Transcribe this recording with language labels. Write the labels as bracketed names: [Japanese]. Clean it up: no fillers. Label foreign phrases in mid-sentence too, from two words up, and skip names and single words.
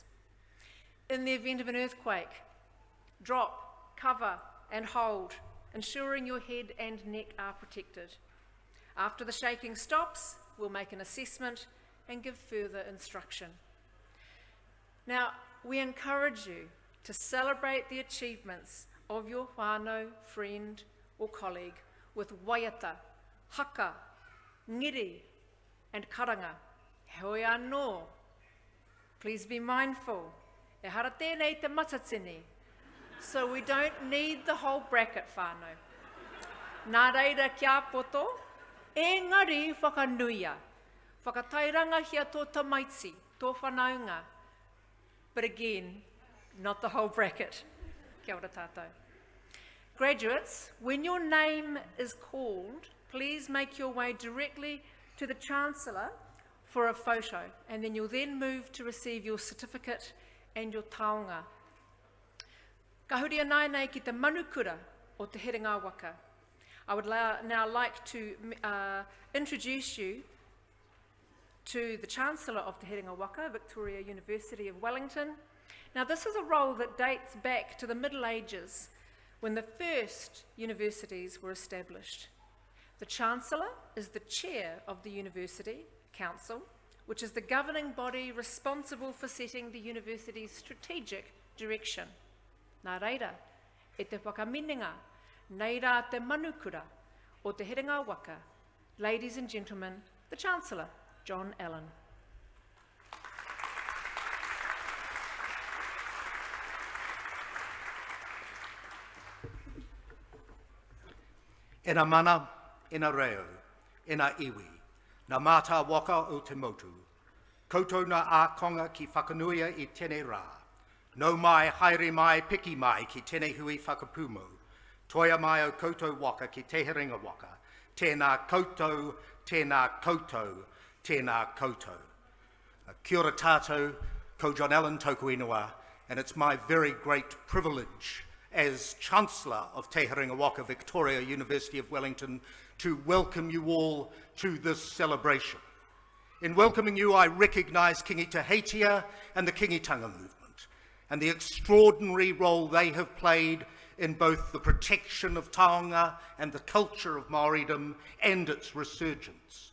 [English] In the event of an earthquake, drop, cover and hold, ensuring your head and neck are protected. After the shaking stops, we'll make an assessment and give further instruction. Now, we encourage you to celebrate the achievements of your whānau, friend or colleague with [Māori] waiata, haka, ngiri [English] and karanga. [Māori] Hoi anō. [English] Please be mindful. [Māori] E hara tēnei te matatini, [English] so we don't need the whole bracket whānau. [Māori] Nā reira kia poto, engari whakanuia, whakatairanga hia tō tamaiti, tō whanaunga, [English] but again, not the whole bracket. [Māori] Kia ora tātou. [English] Graduates, when your name is called, please make your way directly to the Chancellor for a photo, and then you'll then move to receive your certificate and your taonga. [Māori] Ka huri anai nei ki te manukura o te herenga waka. [English] I would now like to introduce you to the Chancellor of Te Herenga Waka, Victoria University of Wellington. Now, this is a role that dates back to the Middle Ages, when the first universities were established. The Chancellor is the chair of the University Council, which is the governing body responsible for setting the university's strategic direction. [Māori] Nā reira, e te whakaminenga, nei rā te manukura o Te Herenga Waka. [English] Ladies and gentlemen, the Chancellor, John Allen. [Māori] E nā mana, e nā reo, e nā iwi, nā mātā waka o te motu. Koutou nā ākonga ki whakanuia i tēnei rā. Nau mai, haere mai, piki mai ki tēnei Hui Whakapūmau. Toia mai o koutou waka ki te Herenga Waka. Tēnā koutou, tēnā koutou, tēnā koutou. Kia ora tātou, ko John Allen tōku ingoa, [English] and it's my very great privilege as Chancellor of Te Herenga Waka, Victoria University of Wellington, to welcome you all to this celebration. In welcoming you, I recognise Kingi Tahitia and the Kingitanga movement, and the extraordinary role they have played in both the protection of taonga and the culture of Māoridom and its resurgence.